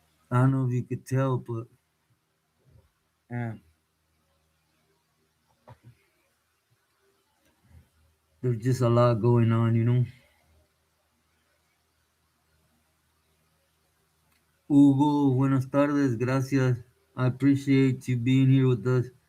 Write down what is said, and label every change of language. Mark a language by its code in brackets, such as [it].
[en] I don't know if you could tell, but uh, there's just a lot going on. [es] Hugo, buenas tardes, gracias. [en] I appreciate you being here with us.